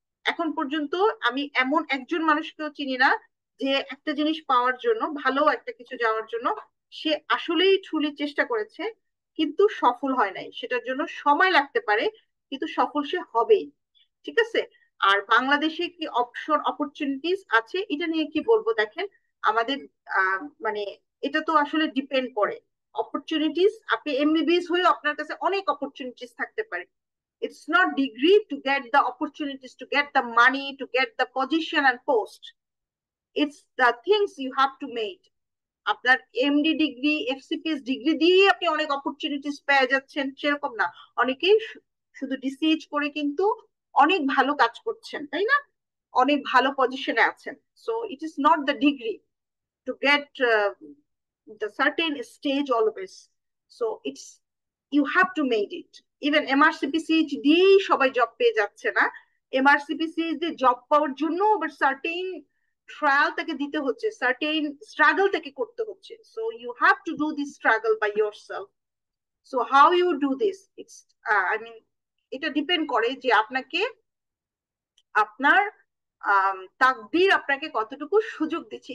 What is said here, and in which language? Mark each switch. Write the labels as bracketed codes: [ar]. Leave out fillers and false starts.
[bn] এখন পর্যন্ত আমি এমন একজন মানুষকেও চিনি না যে একটা জিনিস পাওয়ার জন্য, ভালো একটা কিছু যাওয়ার জন্য সে আসলেই ঠুলি চেষ্টা করেছে কিন্তু সফল হয় নাই, সেটার জন্য সময় লাগতে পারে কিন্তু সফল সে হবেই। ঠিক আছে, আর বাংলাদেশে কি অপশন অপরচুনিটিস আছে এটা নিয়ে কি বলবো, দেখেন আমাদের মানে এটা তো আসলে ডিপেন্ড করে অপরচুনিটিস। আপনি এমবিবিএস হয়েও আপনার কাছে অনেক অপরচুনিটিস থাকতে পারে। [en] It's not degree to get the opportunities, to get the money, to get the position and post. It's the things you have to make. [bn] আপনার এমডি ডিগ্রি এফসিপিএস ডিগ্রি দিয়ে আপনি অনেক অপরচুনিটিস পেয়ে যাচ্ছেন সেরকম না, অনেকেই শুধু ডিসিএইচ করে কিন্তু অনেক ভালো কাজ করছেন, তাই না, অনেক ভালো পজিশনে আছেন। [en] So it is not the degree to get the certain stage always. So it's you have to make it. [bn] Even এমআরসিপিসিএইচ দিয়েই সবাই জব পেয়ে যাচ্ছে না, এমআরসিপিসিএইচ দিয়ে জব পাওয়ার জন্য আবার সার্টেন ট্রায়াল তাকে দিতে হচ্ছে, সার্টেন স্ট্রাগল তাকে করতে হচ্ছে। [en] So you have to do this struggle by yourself. So how you do this, it's I mean [bn] এটা ডিপেন্ড করে যে আপনাকে আপনার তাকদীর আপনাকে কতটুকু সুযোগ দিচ্ছে।